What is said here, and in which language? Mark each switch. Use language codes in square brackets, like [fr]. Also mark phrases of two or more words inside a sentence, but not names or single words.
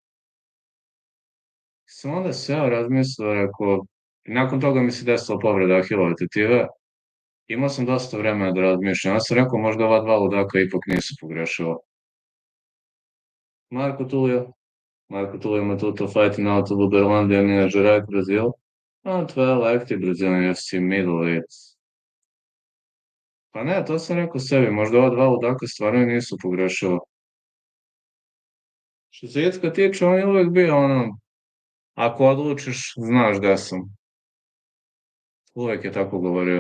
[sr] Sam onda seo, razmislio, rekao, nakon toga mi se desila povreda ahilove tetive, imao sam dosta vremena da razmišljam. Ja sam rekao, možda ova dva ludaka ipak nisu pogrešila. [en] Marko Tulio. Marco Tulio Matuto fighting out of Uberlândia in Minas Gerais, Brazil. Not well active Brazilian UFC middleweights. [sr] Pa ne, to sam rekao sebi, možda ova dva ludaka stvarno i nisu pogrešila. Što se Jecka tiče, on je uvek bio ako odlučiš, znaš gde sam. Uvek je tako govorio.